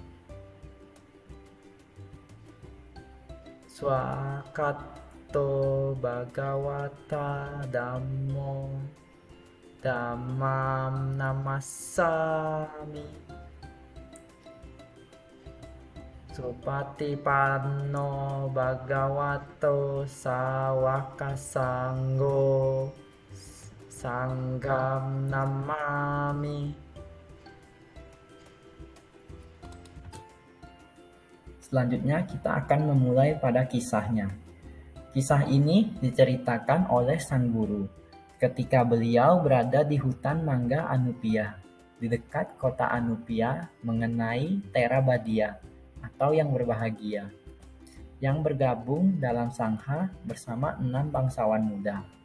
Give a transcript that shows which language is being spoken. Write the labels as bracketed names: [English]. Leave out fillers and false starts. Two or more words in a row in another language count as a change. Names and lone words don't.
[Pali] Swakato Bhagavata Dhammo Dhammam Namassami Supatipanno Bhagavato Sawaka Sanggo Sanggam Namami. [Indonesian] Selanjutnya kita akan memulai pada kisahnya. Kisah ini diceritakan oleh sang guru ketika beliau berada di hutan mangga Anupia di dekat kota Anupia mengenai Theravada atau yang berbahagia yang bergabung dalam sangha bersama 6 bangsawan muda.